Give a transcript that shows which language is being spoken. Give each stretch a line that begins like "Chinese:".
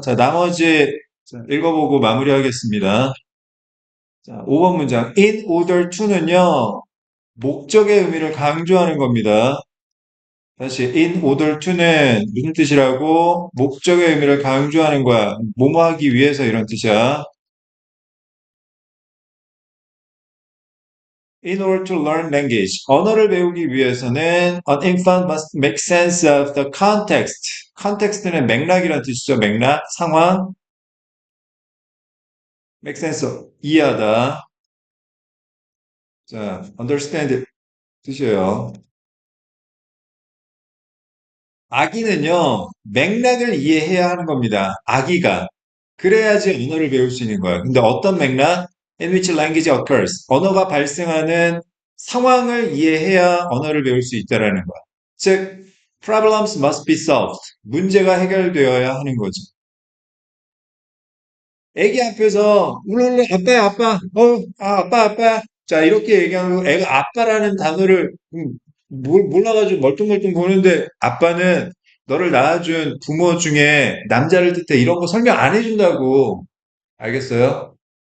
Korean: 자, 나머지 자, 읽어보고 마무리하겠습니다. 자, 5번 문장. In order to는요, 목적의 의미를 강조하는 겁니다. 다시 in order to는 무슨 뜻이라고? 목적의 의미를 강조하는 거야. 뭐뭐 하기 위해서 이런 뜻이야.
English: In order to learn language.
Korean: 언어를 배우기 위해서는
English: an infant must make sense of the context.
Korean: context는 맥락이라는 뜻이죠. 맥락, 상황. make sense of 이해하다. 자, understand 뜻이에요. 아기는요, 맥락을 이해해야 하는 겁니다. 아기가. 그래야지 언어를 배울 수 있는 거야. 근데 어떤 맥락?
English: In which language occurs.
Korean: 언어가 발생하는 상황을 이해해야 언어를 배울 수 있다라는 거야.
English: 즉, problems must be solved.
Korean: 문제가 해결되어야 하는 거죠. 애기 앞에서 울울루 아빠야 아빠 아빠 아빠 자 이렇게 얘기하고 애가 아빠라는 단어를 몰라가지고 멀뚱멀뚱 보는데 아빠는 너를 낳아준 부모 중에 남자를 뜻해 이런 거 설명 안 해준다고 알겠어요?